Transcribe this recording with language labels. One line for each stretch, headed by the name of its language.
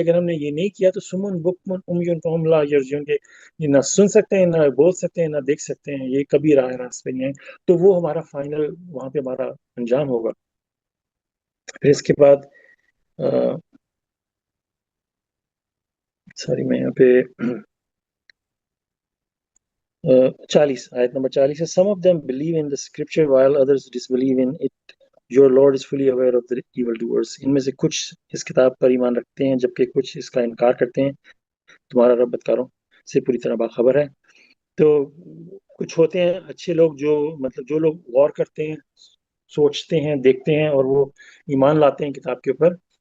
Urdu: اگر ہم نے یہ نہیں کیا تو
Arabic: سمن بکمن امیون فہم لا یرجعون
Urdu: کے، یہ نہ سن سکتے ہیں، نہ بول سکتے ہیں، نہ دیکھ سکتے ہیں، یہ کبھی راہ راست پہ نہیں آئے. تو وہ ہمارا فائنل وہاں پہ ہمارا انجام ہوگا. پھر اس کے بعد سوری میں یہاں پہ آیت نمبر 40 ہے.
English: Some of them believe in the scripture while others disbelieve in it. Your Lord is fully aware of the evil doers.
Urdu: ان میں سے کچھ اس کتاب پر ایمان رکھتے ہیں جبکہ کچھ اس کا انکار کرتے ہیں. تمہارا رب بدکاروں سے پوری طرح باخبر ہے. تو کچھ ہوتے ہیں اچھے لوگ جو مطلب جو لوگ غور کرتے ہیں، سوچتے ہیں، دیکھتے ہیں اور وہ ایمان لاتے ہیں کتاب کے اوپر.